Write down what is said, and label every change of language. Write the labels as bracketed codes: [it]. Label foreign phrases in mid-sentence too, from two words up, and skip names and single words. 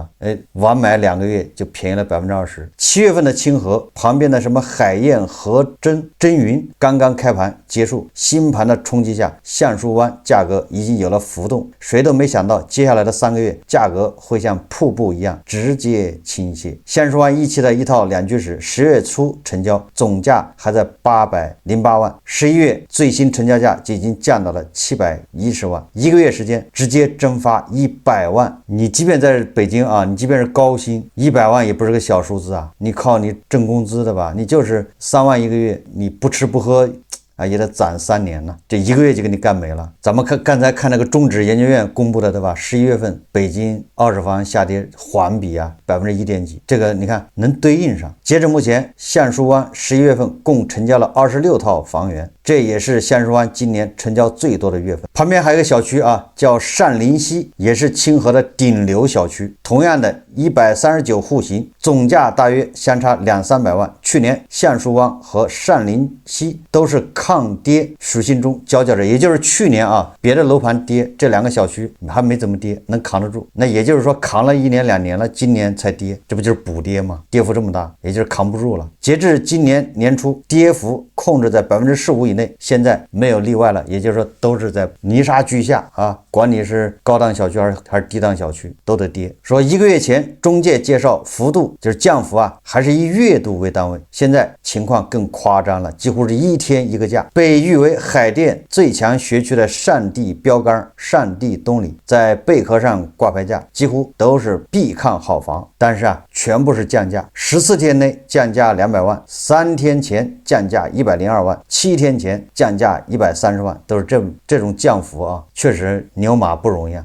[zh] 晚買2個月就便宜了20%。7月份的清河旁邊的什麼海燕和真雲剛剛開盤結束，新盤的衝擊下，橡樹灣價格已經有了浮動，誰都沒想到接下來的3個月價格會像瀑布一樣直接傾瀉。橡樹灣1期的一套兩居室10月初成交，總價還在808萬，11月最新成交價就已經降到了710萬，1個月時間直接蒸發100萬。你即便在北京啊，你即便是高薪，100萬也不是個小數字啊，你靠你掙工資的吧，你就是3萬1個月，你不吃不喝啊，也得攒3年呢，這1個月就給你幹沒了。咱們剛才看那個中指研究院公布的，對吧？11月份北京二手房下跌環比啊1. 幾%，這個你看能對應上。截至目前，橡樹灣11月份共成交了26套房源，這也是橡樹灣今年成交最多的月份。旁邊還有一個小區啊，叫善林溪，也是清河的頂流小區，同樣的139戶型，總價大約相差200-300萬。去年橡樹灣和善林溪都是抗跌屬性中佼佼者，也就是去年啊，別的樓盤跌，這2個小區還沒怎麼跌，能扛得住。那也就是說扛了1年2年了，今年才跌，這不就是補跌嗎？跌幅這麼大，也就是扛不住了。截至今年年初，跌幅控制在15%以內，現在沒有例外了，也就是說都是在泥沙俱下啊，管你是高檔小區還是低檔小區都得跌。說1個月前前中介介紹幅度就是降幅啊，還是以月度為單位，現在情況更誇張了，幾乎是一天一個價。被譽為海淀最強學區的善地標杆善地東里，在貝殼上掛牌價幾乎都是必看好房，但是啊，全部是降價，14天內降價200萬，3天前降價102萬，7天前降價130万，都是這種降幅啊，確實牛馬不容易啊。